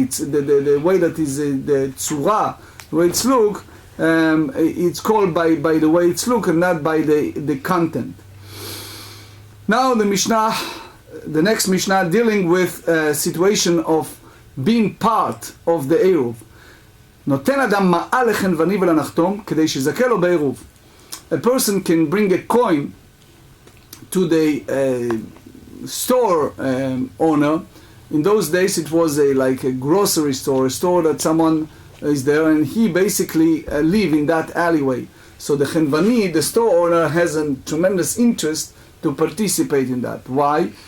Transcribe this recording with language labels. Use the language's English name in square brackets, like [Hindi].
[English] It's the way that is the tzura, the way it's look, it's called by the way it's look and not by the content. Now the Mishnah, the next Mishnah, dealing with a situation of being part of the Eruv. [Hebrew] נותן אדם מעל לחנווני ולנחתום כדי שיזכה לו בעירוב. [English] A person can bring a coin to the store owner. In those days it was like a grocery store, a store that someone is there and he basically live in that alleyway. So the Chenvani, the store owner, has a tremendous interest to participate in that. Why?